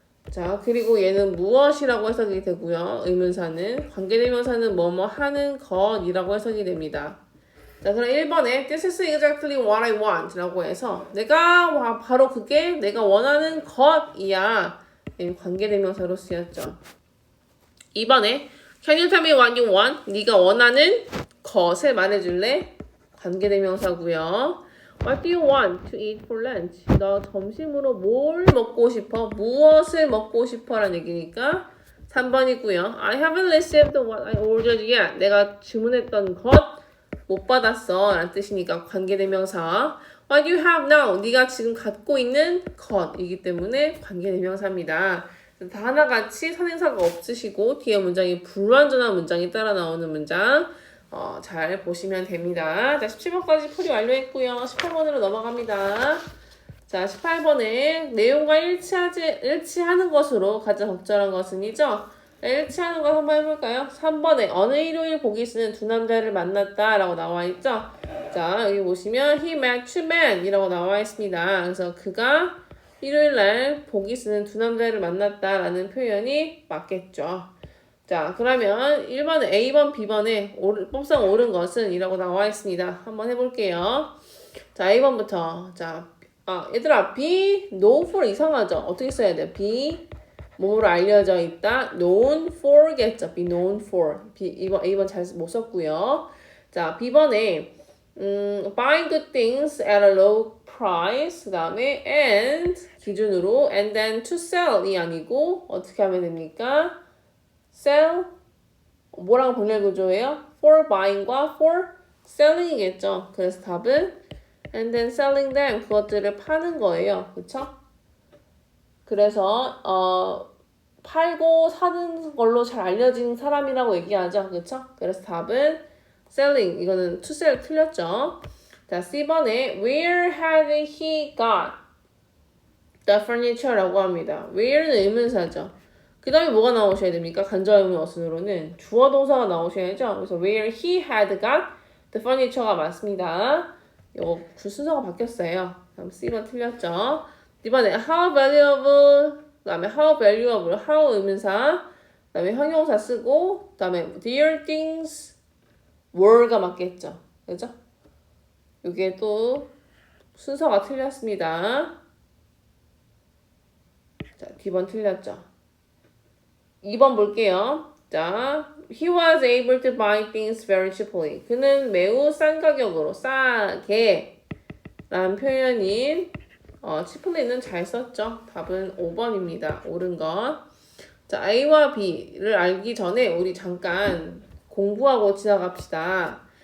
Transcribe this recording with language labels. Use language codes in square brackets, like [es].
[ko] 자, 그리고 얘는 무엇이라고 해석이 되고요. 의문사는 관계대명사는 뭐뭐 하는 것이라고 해석이 됩니다. 자, 그럼 1번에 [en] This is exactly what I want [ko] 라고 해서 내가 바로 그게 내가 원하는 것이야. 관계대명사로 쓰였죠. 2번에 [en] Can you tell me what you want? [ko] 네가 원하는 것을 말해줄래? 관계대명사고요. [en] What do you want to eat for lunch? [ko] 너 점심으로 뭘 먹고 싶어? 무엇을 먹고 싶어? 라는 얘기니까 3번이고요. [en] I haven't received what I ordered yet. [ko] 내가 주문했던 것 못 받았어 라는 뜻이니까 관계대명사. [en] What do you have now? [ko] 네가 지금 갖고 있는 것이기 때문에 관계대명사입니다. 다 하나같이 선행사가 없으시고 뒤에 문장이 불완전한 문장이 따라 나오는 문장 잘 보시면 됩니다. 자, 17번까지 풀이 완료했고요. 18번으로 넘어갑니다. 자, 18번에 내용과 일치하는 것으로 가장 적절한 것은이죠. 일치하는 것 한번 해볼까요? 3번에 어느 일요일 보기 쓰는 두 남자를 만났다 라고 나와 있죠. 자, 여기 보시면 [en] he met two men [ko] 이라고 나와 있습니다. 그래서 그가 일요일날 보기 쓰는 두 남자를 만났다 라는 표현이 맞겠죠. 자, 그러면 1번 A번 B번에 법상 옳은 것은 이라고 나와 있습니다. 한번 해볼게요. 자, A번부터. 자, 얘들아, be know for 이상하죠? 어떻게 써야 돼? be 뭐로 알려져 있다. known for겠죠. [en] be known for. [ko] A번 잘 못 썼고요. 자, B번에 [en] buy good things at a low price. [ko] 그 다음에 and 기준으로 [en] and then to sell [ko] 이 아니고 어떻게 하면 됩니까? sell 뭐랑 병렬 구조예요? for buying과 for selling이겠죠. 그래서 답은 [en] and then selling them [ko] 그것들을 파는 거예요. 그쵸? 그래서 팔고 사는 걸로 잘 알려진 사람이라고 얘기하죠. 그쵸? 그래서 답은 selling 이거는 to sell 틀렸죠. 자, C번에 [en] where had he got the furniture라고 합니다. [ko] where는 의문사죠. 그 다음에 뭐가 나오셔야 됩니까? 간접의문 어순으로는 주어 동사가 나오셔야죠. [en] 그래서 where he had got the furniture가 맞습니다. [ko] 이거 순서가 바뀌었어요. 다음 C번 틀렸죠. 이번에 how valuable, 그 다음에 how valuable, how 의문사, 그 다음에 형용사 쓰고, 그 다음에 [en] dear things were [ko] 가 맞겠죠. 그죠? 이게 또 순서가 틀렸습니다. 자, D번 틀렸죠. 2번 볼게요. [en] 자, he was able to buy things very cheaply. [ko] 그는 매우 싼 가격으로 싸게 라는 표현인 cheaply는 잘 썼죠. 답은 5번입니다. 옳은 것. 자, A와 B를 알기 전에 우리 잠깐 공부하고 지나갑시다.